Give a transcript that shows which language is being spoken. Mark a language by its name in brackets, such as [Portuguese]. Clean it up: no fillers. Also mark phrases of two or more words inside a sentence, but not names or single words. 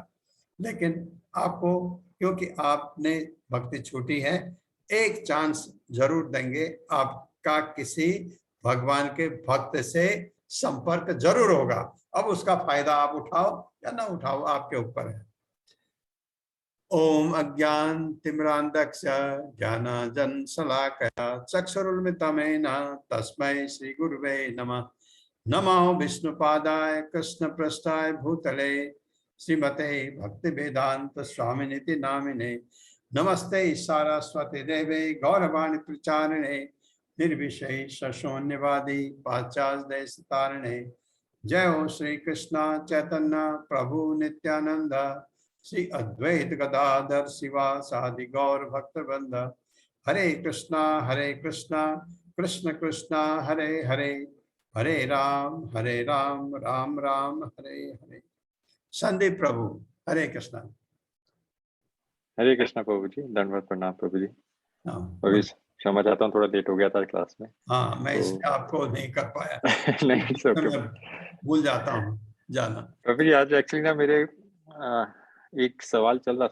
[Hindi] लेकिन आपको, क्योंकि आपने भक्ति छूटी है, एक चांस जरूर देंगे, आपका किसी भगवान के भक्त से संपर्क जरूर होगा। अब उसका फायदा आप उठाओ या ना उठाओ, आपके ऊपर है। [Sanskrit] ओम अज्ञान तिमिरांधक्ष ज्ञानांजन शलाकया चक्षुरुन्मिलितं तस्मै श्री गुरुवे नमः। नमो विष्णुपादाय कृष्णपृष्ठाय भूतले श्रीमते भक्ति वेदांत स्वामिनिति नामिने। नमस्ते सारस्वती देवे गौरवाणी प्रचारिणे निर्विशेष शून्यवादी पाश्चात्य देश तारिणे। जय हो श्री कृष्ण चैतन्य प्रभु नित्यानंद श्री अद्वैत गदाधर शिवासादि गौर भक्त वृंद। हरे कृष्णा कृष्ण कृष्णा हरे हरे, हरे राम राम राम हरे हरे। [Hindi] संदीप प्रभु, हरे कृष्णा। हरे कृष्णा प्रभु जी, दंडवत प्रणाम प्रभु जी। हाँ, अभी क्षमा चाहता हूँ, थोड़ा लेट हो गया था क्लास में। हाँ, मैं तो इसलिए आपको नहीं कर पाया। नहीं, [English] it's okay। [Hindi] मैं भूल जाता हूँ जाना। प्रभु जी, आज एक्चुअली ना मेरे एक सवाल चल रहा था